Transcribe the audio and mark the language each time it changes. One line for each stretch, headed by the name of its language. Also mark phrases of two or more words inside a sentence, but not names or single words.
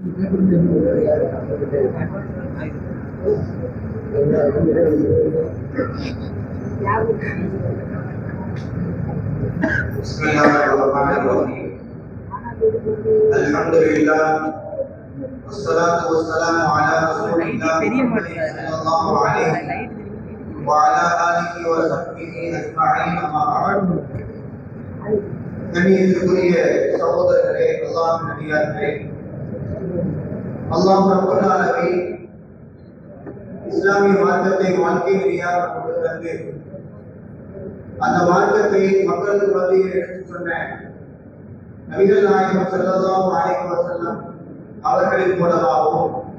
Arabic: Bismillahirrahmanirrahim. Alhamdulillah. والصلاة والسلام على رسول الله صلى الله عليه وعلى آله وصحبه أجمعين أما بعد.
Tamil: கண்ணியத்திற்குரிய சகோதரர்களே, அல்லாஹ் நபியார்களே, அல்லாஹ்
Arabic: رب العالمين
Tamil: இஸ்லாமிய மார்க்கத்தை வாழ்க்கை நெறியாக கொண்டு வந்து அந்த மார்க்கத்தை மக்களுக்கு மத்தியில் எடுத்து சொன்ன நபிகள் நாயகம்
Arabic: صلى الله عليه وسلم
Tamil: அவர்களின் மூலமாகவும்